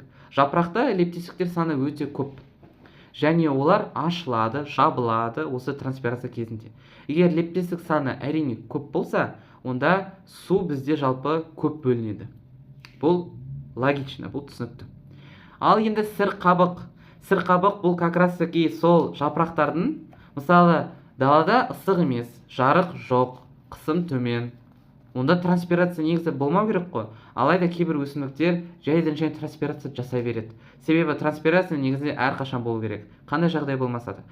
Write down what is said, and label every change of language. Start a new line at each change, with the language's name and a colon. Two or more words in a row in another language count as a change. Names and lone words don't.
Kazakh: Жапырақта лептестіктер саны өте көп. Және олар ашылады, жабылады осы транспирация кезінде. Егер лептестік саны әрине көп болса, онда су бізде жалпы көп бөлінеді. Бұл логично, бұл түсінікті. Ал енді сыр қабық. Сыр қабық бұл
Russian: как раз таки
Kazakh: сол жапырақтардың, мысалы, далада ыстық емес, жарық жоқ, қысым төмен. Онда транспирация негізі болмау керек қой. Алайда кейбір өсімдіктер жайдан жай транспирация жасай береді. Себебі транспирация негізі әрқашан болу керек. Қандай жағдай болмаса да.